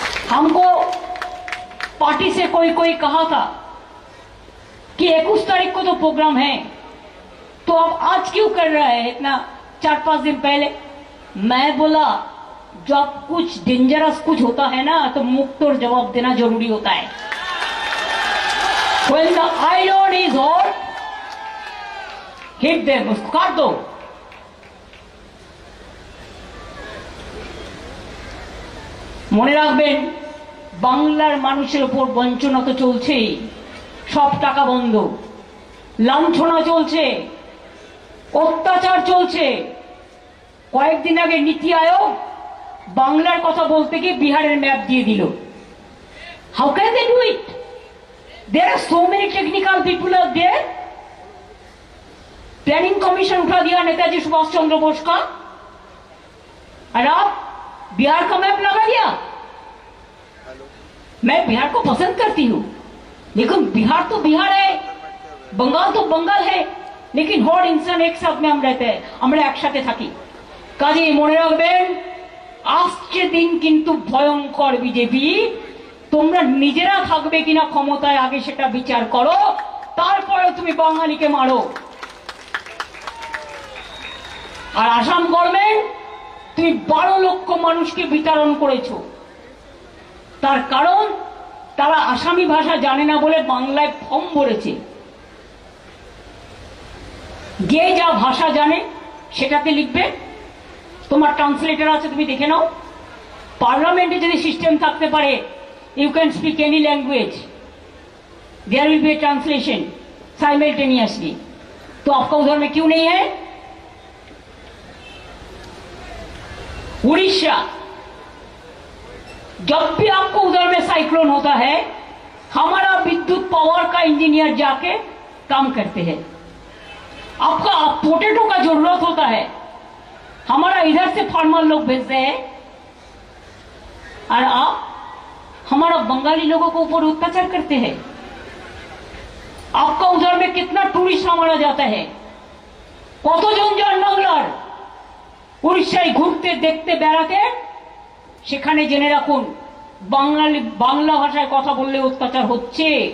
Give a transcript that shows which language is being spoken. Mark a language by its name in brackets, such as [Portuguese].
[Hindi] हमको पार्टी से कोई कहा था कि 21 तारीख को तो प्रोग्राम है, तो अब आज क्यों कर रहा है इतना 4-5 दिन पहले। मैं बोला जब कुछ डेंजरस कुछ होता है ना तो मुक्त और जवाब देना जरूरी होता है। [English] When the iron is hot, hit them, [Hindi] उसको काट दो। [Bangla] মনে রাখবেন বাংলার মানুষের উপর বঞ্চনা তো চলছেই, সব টাকা বন্ধ, লাঞ্ছনা চলছে, অত্যাচার চলছে। কয়েকদিন আগে নীতি আয়োগ বাংলার কথা বলতে গিয়ে বিহারের ম্যাপ দিয়ে দিল। [English] How can they do it? There are so many technical people are there. [Hindi] Planning commission उठा दिया नेताजी सुभाष चंद्र बोस का, और आप बिहार का मैप लगा दिया। मैं बिहार को पसंद करती हूँ, लेकिन बिहार तो बिहार है, बंगाल तो बंगाल है, लेकिन हर इंसान एक साथ में हम रहते हैं, [Bangla] আমরা একসাথে থাকি। কাজেই মনে রাখবেন আসছে দিন কিন্তু ভয়ঙ্কর। বিজেপি তোমরা নিজেরা থাকবে কিনা ক্ষমতায় আগে সেটা বিচার করো, তারপরে তুমি বাঙালিকে মারো। আর আসাম গভর্নমেন্ট তুমি 12 লক্ষ মানুষকে বিতরণ করেছো, তার কারণ তারা আসামি ভাষা জানে না বলে বাংলায় ফর্ম ভরেছে। যে যা ভাষা জানে সেটাতে লিখবে, তোমার ট্রান্সলেটর আছে তুমি দেখে নাও। পার্লামেন্টে যদি সিস্টেম থাকতে পারে [English] you can speak any language, there will be a translation simultaneously, [Hindi] तो आपका उधर में क्यों नहीं है? उड़ीसा, जब भी आपको उधर में साइक्लोन होता है हमारा विद्युत पावर का इंजीनियर जाके काम करते हैं। आपका पोटैटो का जरूरत होता है, हमारा इधर से फार्मर लोग भेजते हैं, और आप हमारा बंगाली लोगों को ऊपर अत्याचार करते हैं। आपका उधर में कितना टूरिस्ट हमारा जाता है, [Bangla] কতজন যান বাংলার উড়িষ্যায় ঘুরতে দেখতে বেড়াতে, সেখানে জেনে রাখুন বাংলা ভাষায় কথা বললে অত্যাচার হচ্ছে।